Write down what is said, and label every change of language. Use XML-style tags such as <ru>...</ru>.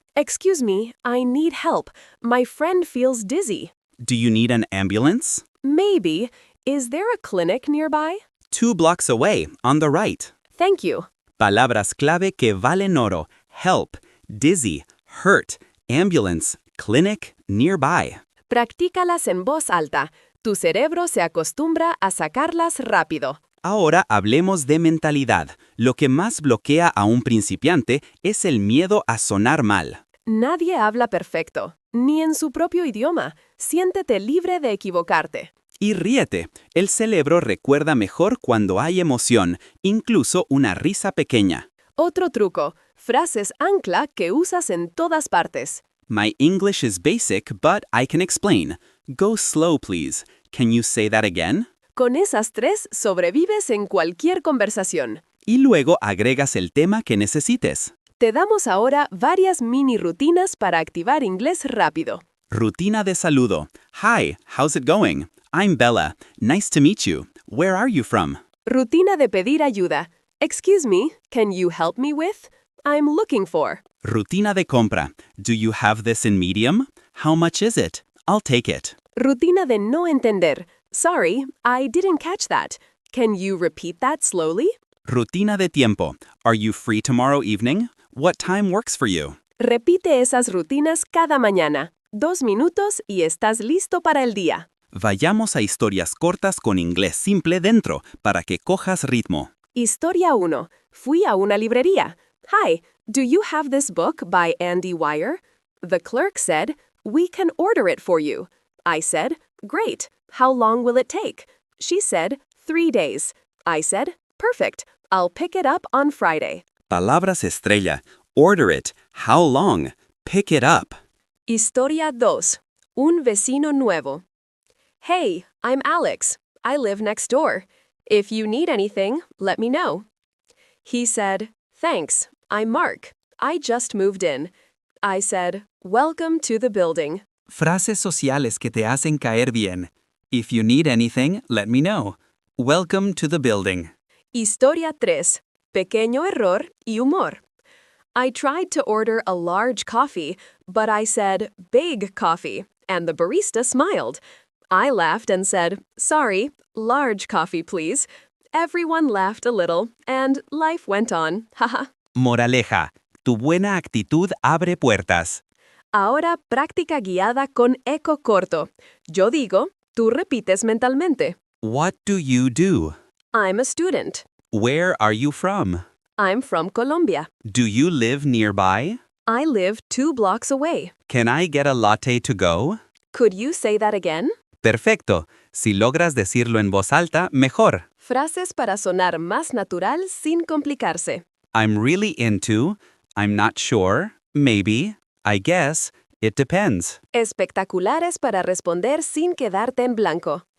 <en>Excuse me, I need help. My friend feels dizzy. Do you need an ambulance? Maybe. Is there a clinic nearby? 2 blocks away, on the right. Thank you.</en> <es>Palabras clave que valen oro.</es> <en>Help, dizzy, hurt, ambulance, clinic, nearby.</en> <es>Practícalas en voz alta. Tu cerebro se acostumbra a sacarlas rápido. Ahora hablemos de mentalidad. Lo que más bloquea a un principiante es el miedo a sonar mal. Nadie habla perfecto, ni en su propio idioma. Siéntete libre de equivocarte. Y ríete. El cerebro recuerda mejor cuando hay emoción, incluso una risa pequeña. Otro truco, frases ancla que usas en todas partes.</es> <en>My English is basic, but I can explain. Go slow, please. Can you say that again?</en> <es>Con esas 3 sobrevives en cualquier conversación. Y luego agregas el tema que necesites. Te damos ahora varias mini rutinas para activar inglés rápido. Rutina de saludo.</es> <en>Hi, how's it going? I'm Bella. Nice to meet you. Where are you from?</en> <es>Rutina de pedir ayuda.</es> <en>Excuse me, can you help me with? I'm looking for.</en> <es>Rutina de compra.</es> <en>Do you have this in medium? How much is it? I'll take it.</en> <es>Rutina de no entender.</es> <en>Sorry, I didn't catch that. Can you repeat that slowly?</en> <es>Rutina de tiempo.</es> <en>Are you free tomorrow evening? What time works for you?</en> <es>Repite esas rutinas cada mañana. 2 minutos y estás listo para el día. Vayamos a historias cortas con inglés simple dentro para que cojas ritmo. Historia 1. Fui a una librería.</es> <en>Hi, do you have this book by Andy Weir? The clerk said, we can order it for you. I said, great. How long will it take? She said, 3 days. I said, perfect. I'll pick it up on Friday.</en> <es>Palabras estrella.</es> <en>Order it. How long? Pick it up.</en> <es>Historia 2. Un vecino nuevo.</es> <en>Hey, I'm Alex. I live next door. If you need anything, let me know. He said, thanks. I'm Mark. I just moved in. I said, welcome to the building.</en> <es>Frases sociales que te hacen caer bien.</es> <en>If you need anything, let me know. Welcome to the building.</en> <es>Historia 3. Pequeño error y humor.</es> <en>I tried to order a large coffee, but I said big coffee, and the barista smiled. I laughed and said, sorry, large coffee please. Everyone laughed a little, and life went on. Haha.</en> <es>Moraleja. Tu buena actitud abre puertas. Ahora práctica guiada con eco corto. Yo digo, tú repites mentalmente.</es> <en>What do you do? I'm a student. Where are you from? I'm from Colombia. Do you live nearby? I live 2 blocks away. Can I get a latte to go? Could you say that again?</en> <es>Perfecto. Si logras decirlo en voz alta, mejor. Frases para sonar más natural sin complicarse.</es> <en>I'm really into, I'm not sure, maybe, I guess, it depends.</en> <es>Espectaculares para responder sin quedarte en blanco.</es>